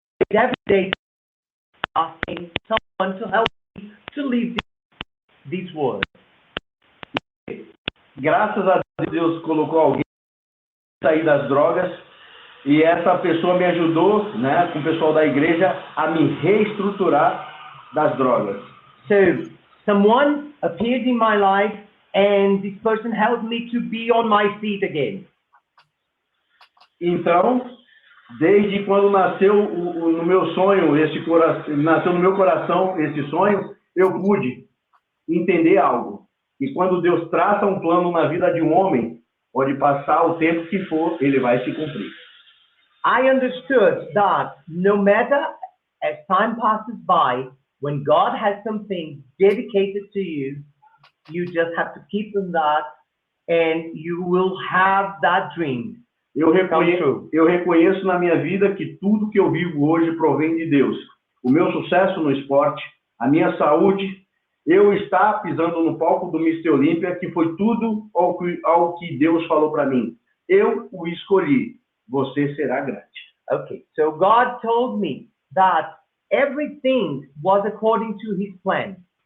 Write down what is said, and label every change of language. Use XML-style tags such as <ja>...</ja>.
<en>Every day asking someone to help me to leave this world.</en> <pt>Graças a Deus colocou alguém para sair das drogas e essa pessoa me ajudou, né, com o pessoal da igreja, a me reestruturar das drogas.</pt> <en>So someone appeared in my life and this person helped me to be on my feet again.</en> <pt>Então, desde quando nasceu no meu sonho, nasceu no meu coração esse sonho, eu pude entender algo. E quando Deus traça um plano na vida de um homem, pode passar o tempo que for, ele vai se cumprir.</pt> <en>I understood that no matter as time passes by, when God has something dedicated to you, you just have to keep in that and you will have that dream.</en> <pt>Eu reconheço na minha vida que tudo que eu vivo hoje provém de Deus. O meu sucesso no esporte, a minha saúde, eu estar pisando no palco do Mr.Olympia, que foi tudo ao que Deus falou para mim. Eu o escolhi. Você será grande.</pt> <en>Okay, so God told me that everything was according to His plan.</en>